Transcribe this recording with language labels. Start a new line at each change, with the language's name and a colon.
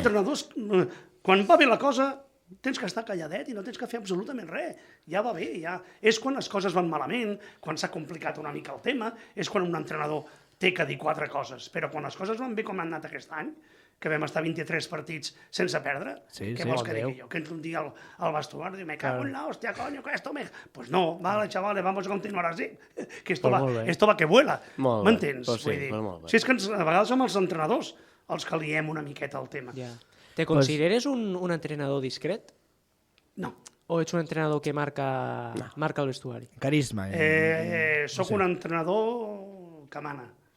Catalan: entrenadors, quan va bé la cosa, tens que estar calladet i no tens que fer absolutament res. Ja va bé, ja. És quan les coses van malament, quan s'ha complicat una mica el tema, és quan un entrenador té que dir 4 coses. Però quan les coses van bé com han anat aquest any, que vam estar 23 partits sense perdre, què vols que digui jo? Que ens un dia al vestuari diu,
Spanish: me cago en la hostia, coño, que esto me... Pues no, vale, chavales, vamos a continuar así, que esto va que vuela.
Catalan: M'entens?
Spanish: Pues sí,
Catalan: molt bé. Si és que a vegades som els entrenadors els que liem una miqueta el tema. Te consideres un entrenador discret? No. O ets un entrenador que marca el vestuari? Carisma. Soc un entrenador que mana.